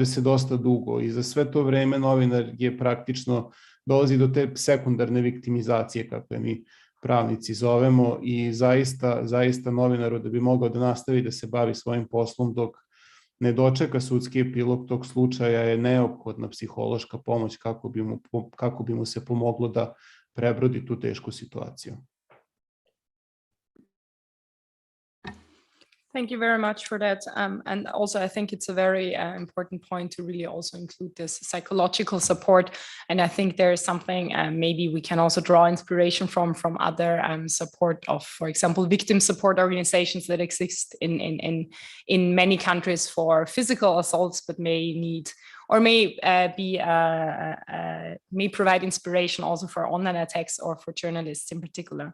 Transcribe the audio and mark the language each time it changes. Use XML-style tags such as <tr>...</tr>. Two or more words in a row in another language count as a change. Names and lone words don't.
<sr>se dosta dugo i za sve to vreme novinar je praktično dolazi do te sekundarne viktimizacije, kako je mi pravnici zovemo, i zaista novinaru da bi mogao da nastavi da se bavi svojim poslom dok ne dočeka sudski epilog tog slučaja je neophodna psihološka pomoć kako bi mu se pomoglo da prebrodi tu tešku situaciju.</sr> <en>Thank you very much for that. And also, I think it's a very important point to really also include this psychological support. And I think there is something maybe we can also draw inspiration from other support of, for example, victim support organizations that exist in many countries for physical assaults, but may provide inspiration also for online attacks or for journalists in particular.</en>